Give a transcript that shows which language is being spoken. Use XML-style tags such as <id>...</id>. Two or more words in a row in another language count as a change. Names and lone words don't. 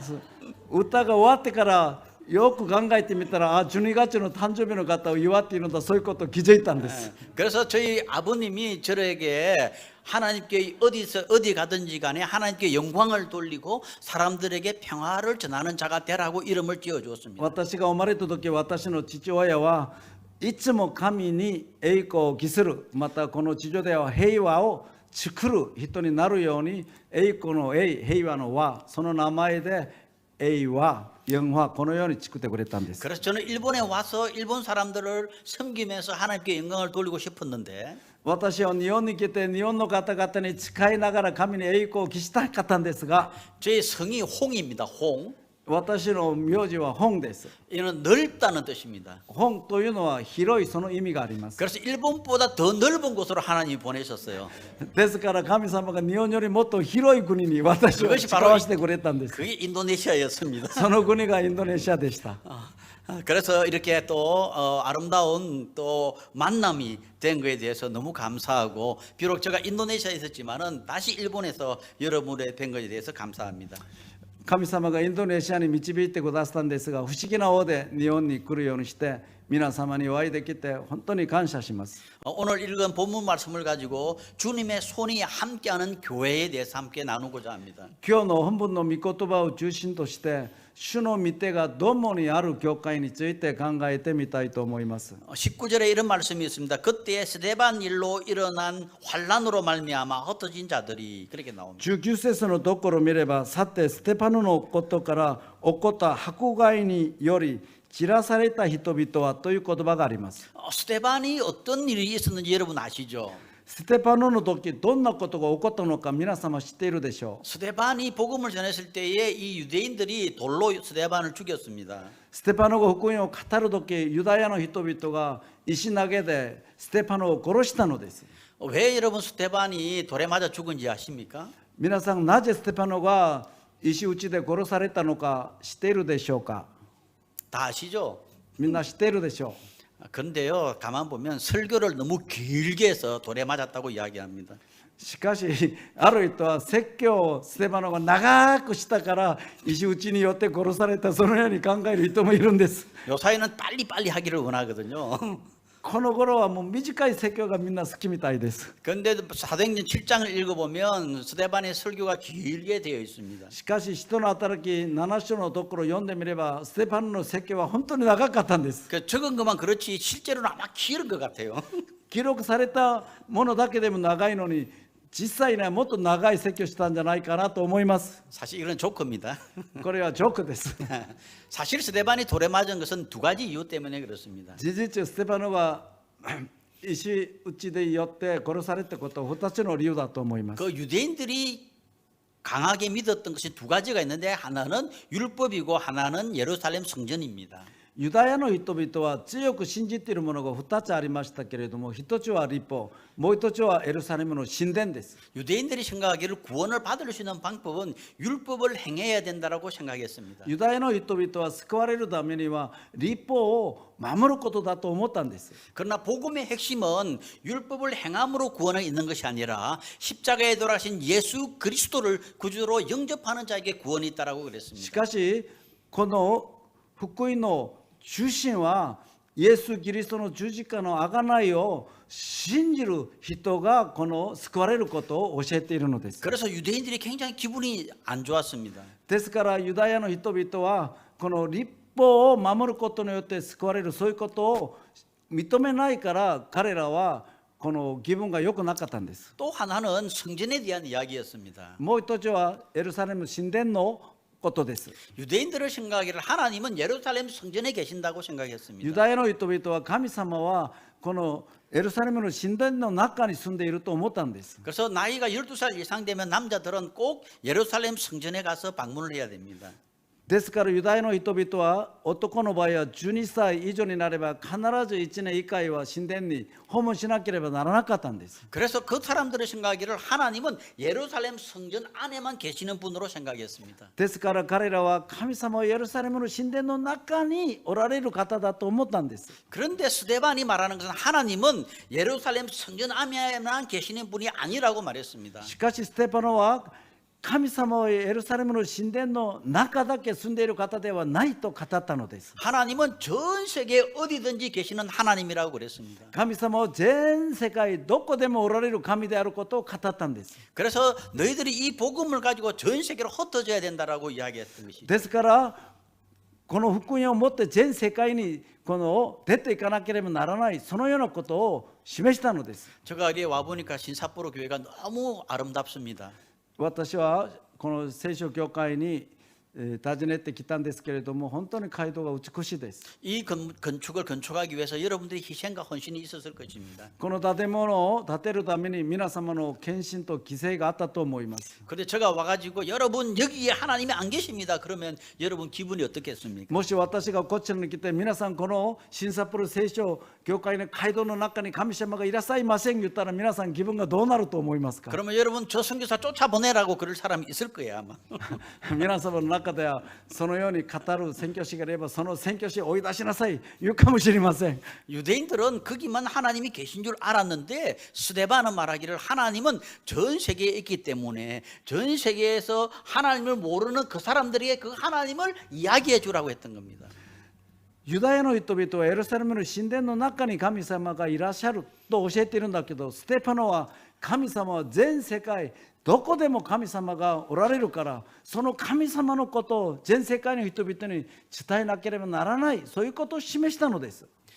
<ja>歌が終わってからよく考えてみたら12月の誕生日の方を祝っているんだそういうことを気づいたんです。</ja> <ko>그래서 저희 아버님이 저에게 하나님께 어디 가든지 간에 하나님께 영광을 돌리고 사람들에게 평화를 전하는 자가 되라고 이름을 지어 주었습니다.</ko> <ja>私が生まれた時私の父親はいつも神に栄光を期するまたこの地上では平和を作る人になるように栄光の栄平和の和その名前で栄和영화このように作ってくれたんです。</ja> <ko>그래서 저는 일본에 와서 일본 사람들을 섬기면서 하나님께 영광을 돌리고 싶었는데</ko> <ja>私は日本に来て日本の方々に使いながら神に栄光を期したかったんですが</ja> <ko>제 성이 홍입니다. 홍.</ko> <ja>私の名字は本です。</ja> <ko>이는 넓다는 뜻입니다.</ko> <ja>本というのは広いその意味があります。</ja> <ko>그래서 일본보다 더 넓은 곳으로 하나님이 보내셨어요.</ko> <ja>ですから神様が日本よりもっと広い国に私を使わせてくれたんです。</ja> <ko>그게 인도네시아였습니다.</ko> <ja>その国がインドネシアでした。</ja> <ko>그래서 이렇게 또 아름다운 또 만남이 된 것에 대해서 너무 감사하고 비록 제가 인도네시아에 있었지만은 다시 일본에서 여러분의 뵌 것에 대해서 감사합니다.</ko> <ja>神様がインドネシアに導いてくださったんですが不思議な方で日本に来るようにして皆様にお会いできて本当に感謝します。</ja> <ko>오늘 읽은 본문 말씀을 가지고 주님의 손이 함께하는 교회에 대해서 함께 나누고자 합니다.</ko> <ja>今日の本文の御言葉を中心として主の御手が共にある教会について考えてみたいと思います。</ja> <ko>19절에 이런 말씀이 있습니다. 그때 스데반 일로 일어난 환란으로 말미암아 흩어진 자들이 그렇게 나옵니다.</ko> <ja>19 節のところを見ればさてステパノのことから起こった迫害により散らされた人々はという言葉があります。</ja> <ko>스데반이 어떤 일이 있었는지 여러분 아시죠?</ko> <ja>ステパノの時どんなことが起こったのか皆様知っているでしょう。</ja> <ko>스데반이 복음을 전했을 때에 이 유대인들이 돌로 스데반을 죽였습니다.</ko> <ja>ステパノが福音を語る時ユダヤの人々が石投げでステパノを殺したのです。</ja> <ko>왜 여러분 스데반이 돌에 맞아 죽은지 아십니까?</ko> <ja>皆さんなぜステパノが石打ちで殺されたのか知っているでしょうか。</ja> <ko>다 아시죠?</ko> <ja>みんな知っているでしょう。</ja> <ko>그런데요 가만 보면 설교를 너무 길게 해서 돌에 맞았다고 이야기합니다.</ko> <ja>しかしある人は説教をステパノが長くしたから石打ちによって殺されたそのように考える人もいるんです。</ja> <ko>요사이는 빨리빨리 하기를 원하거든요.</ko> <ja>この頃はもう短い説教がみんな好きみたいです。</ja> <ko>그런데 사도행전 7장을 읽어보면 스데반의 설교가 길게 되어 있습니다.</ko> <ja>しかし使徒の働き7章のところを読んでみればステパノの説教は本当に長かったんです。</ja> <ko>그 적은 것만 그렇지 실제로는 아마 길은 것 같아요.</ko> <ja>記録されたものだけでも長いのに実際にはもっと長い説教したんじゃないかなと思います。</ja> <ko>사실 이건 조크입니다.</ko> <ja>これはジョークです。</ja> <ko>사실 스데반이 돌에 맞은 것은 두 가지 이유 때문에 그렇습니다.</ko> <ja>事実ステパノが石打ちでよって殺されたことは2つの理由だと思います。</ja> <ko>그 유대인들이 강하게 믿었던 것이 두 가지가 있는데 하나는 율법이고 하나는 예루살렘 성전입니다.</ko> <ja>ユダヤの人々は強く信じているものが2つありましたけれども、1つは律法、もう1つはエルサレムの神殿です。</ja> <ko>유대인들이 생각하기를 구원을 받을 수 있는 방법은 율법을 행해야 된다라고 생각했습니다.</ko> <ja>ユダヤの人々は救われるためには律法を守ることだと思ったんです。</ja> <ko>그러나 복음의 핵심은 율법을 행함으로 구원을 얻는 것이 아니라 십자가에 돌아가신 예수 그리스도를 구주로 영접하는 자에게 구원이 있다라고</ko> <ja>し</ja> <ko>그랬습니다.</ko> <ja>かしこの福音の中心はイエス・キリストの十字架の贖いを信じる人がこの救われることを教えているのです。</ja> <ko>그래서 유대인들이 굉장히 기분이 안 좋았습니다.</ko> <ja>ですからユダヤの人々はこの律法を守ることによって救われる、そういうことを認めないから彼らはこの気分が良くなかったんです。</ja> <ko>또 하나는 성전에 대한 이야기였습니다.</ko> <ja>もう一つはエルサレム神殿のことです。</ja> <ko>유대인들을 생각하기를 하나님은 예루살렘 성전에 계신다고</ko> <ja>ユ</ja> <ko>생각했습니다.</ko> <ja>ダヤの人々は神様はこのエルサレムの神殿の中に住んでいると思ったんです。</ja> <ko>그래서 나이가 12살 이상 되면 남자들은 꼭 예루살렘 성전에 가서 방문을 해야 됩니다.</ko> <ja>ですからユダヤの人々は男の場合は12歳以上になれば必ず1年1回は神殿に訪問しなければならなかったんです。</ja> <ko>그래서 그 사람들의 생각하기를 하나님은 예루살렘 성전 안에만 계시는 분으로 생각했습니다.</ko> <ja>ですから彼らは神様はエルサレムの神殿の中におられる方だと思ったんです。</ja> <ko>그런데 스데반이 말하는 것은 하나님은 예루살렘 성전 안에만 계시는 분이 아니라고 말했습니다.</ko> <ja>しかしステパノは神様はエルサレムの神殿の中だけ住んでいる方ではないと語ったのです。</ja> <ko>하나님은 전 세계 어디든지 계시는 하나님이라고 그랬습니다.</ko> <ja>神様は全世界どこでもおられる神であることを語ったんです。</ja> <ko>그래서 너희들이 이 복음을 가지고 전 세계로 흩어져야 된다라고 이야기했던 것이죠.</ko> <ja>ですからこの福音をもって全世界にこの出ていかなければならない、そのようなことを示したのです。</ja> <ko>제가 여기 와 보니까 신사포로 교회가 너무 아름답습니다.</ko> <ja>私はこの聖書教会に訪ねてきたんですけれども、本当に街道が美しいです。</ja> <ko>이 건축을 건축하기 위해서 여러분들의 희생과 헌신이 있었을 것입니다.</ko> <ja>この建物を建てるために皆様の献身と犠牲があったと思います。</ja> <ko>근데 제가 와가지고 여러분 여기에 하나님이 안 계십니다. 그러면 여러분 기분이 어떻겠습니까?</ko> <ja>もし私がこちらに来て、皆さんこの新札幌聖書教会の街道の中に神様がいらっしゃいません言ったら、皆さん気分がどうなると思いますか？</ja> <ko>그러면 여러분 저 선교사 쫓아보내라고 그럴 사람이 있을 거예요 아마.</ko> <ja>皆様の中ではそのように語る宣教師がいれば、その宣教師を追い出しなさい言うかもしれません。</ja> <ko>유대인들은 거기만 하나님이 계신 줄 알았는데 스데반은 말하기를 하나님은 전 세계에 있기 때문에 전 세계에서 하나님을 모르는 그 사람들에게 그 하나님을 이야기해 주라고 했던 겁니다.</ko> <ja>ユダヤの人々はエルサレムの神殿の中に神様がいらっしゃると教えているんだけど、ステパノは神様は全世界どこでも神様がおられるから、その神様のことを全世界の人々に伝えなければならない、そういうことを示したのです。</ja>